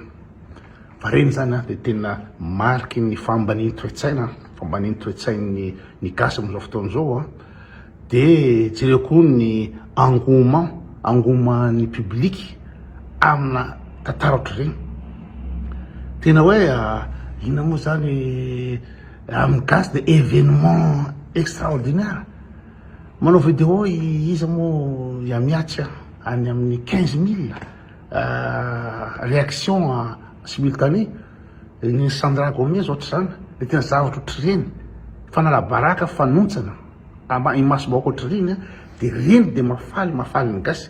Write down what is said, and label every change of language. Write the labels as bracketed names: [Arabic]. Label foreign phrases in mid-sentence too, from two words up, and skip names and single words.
[Malagasy] Fa reny zany de tena mariky ny famban'ny toe-tsaina, famban'ny toe-tsain'ny ny gasy am'izao fotoan'izao de jereo koa ny [French] engouement-ny public [Malagasy] amina tantara ohatr'ireny. Tena hoe inona moa zany amin'ny gasy de [French] événement extraordinaire. [Malagasy] Manao vidéo izy moa miatry any amin'ny 15 000 [French] réaction simultanée. [Malagasy] Ny Sandra Gomez ohatra zany de tena zavatra ohatr'ireny, fanala baraka fanontsana imasom-bahoaka ohatr'ireny de reny de mafaly ny gasy.